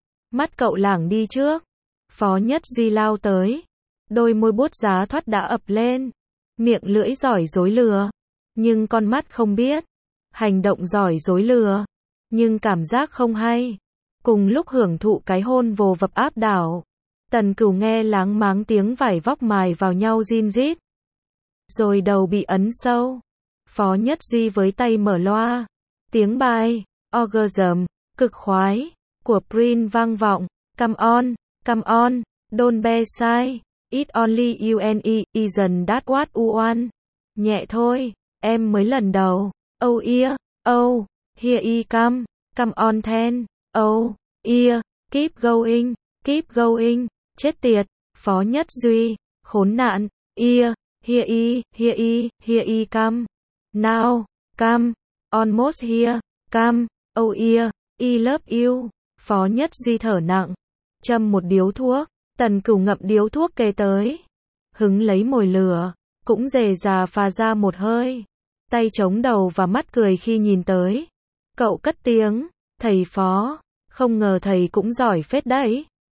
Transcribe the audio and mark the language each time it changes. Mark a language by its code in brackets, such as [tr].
[vi] Mắt cậu lảng đi trước. Phó Nhất Duy lao tới, đôi môi buốt giá thoát đã ập lên, miệng lưỡi giỏi dối lừa, nhưng con mắt không biết, hành động giỏi dối lừa, nhưng cảm giác không hay, cùng lúc hưởng thụ cái hôn vồ vập áp đảo, Tần Cửu nghe láng máng tiếng vải vóc mài vào nhau rin rít, rồi đầu bị ấn sâu. Phó Nhất Duy với tay mở loa. Tiếng bài Orgasm cực khoái của Prince vang vọng. [en] Come on, don't be shy. It's only you and me, isn't that what you want? [vi] Nhẹ thôi, em mới lần đầu. [en] Oh yeah, oh, here he come. Come on then, oh yeah, keep going, [vi] chết tiệt. Phó Nhất Duy, khốn nạn. [en] Yeah, here he come. Now, come, almost here, come. Oh yeah, he love you. [vi] Phó Nhất Duy thở nặng, châm một điếu thuốc. Tần Cửu ngậm điếu thuốc kề tới, hứng lấy mồi lửa, cũng dề dà phà ra một hơi, tay chống đầu và mắt cười khi nhìn tới. Cậu cất tiếng, thầy Phó, không ngờ thầy cũng giỏi phết đấy.